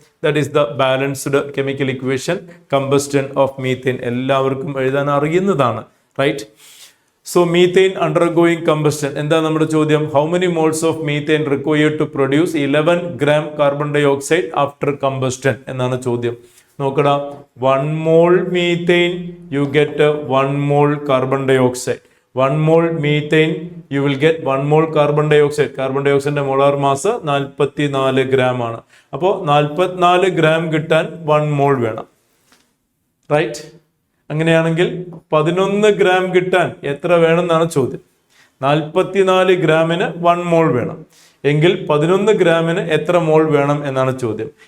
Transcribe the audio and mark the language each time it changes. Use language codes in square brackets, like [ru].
[ml] That is the balanced chemical equation. Combustion of methane എല്ലാവർക്കും എഴുതാൻ അറിയുന്നതാണ്. Right, so methane undergoing combustion. എന്താ നമ്മുടെ ചോദ്യം? How many moles of methane required to produce 11 gram carbon dye oxide after combustion എന്നാണ് ചോദ്യം. [en] നോക്കടാ, 1 mole methane you get 1 mole carbon dioxide. 1 mole methane you will get 1 mole carbon dioxide. [ml] Carbon dye ഓക്സൈഡിന്റെ molar mass 44 gram ആണ്. അപ്പോൾ 44 gram കിട്ടാൻ 1 mole വേണം. Right, അങ്ങനെയാണെങ്കിൽ 11 gram കിട്ടാൻ എത്ര വേണമെന്നാണ് ചോദ്യം. 44 ഗ്രാമിന് 1 മോൾ വേണം എങ്കിൽ 11 ഗ്രാമിന് എത്ര മോൾ വേണം എന്നാണ് ചോദ്യം.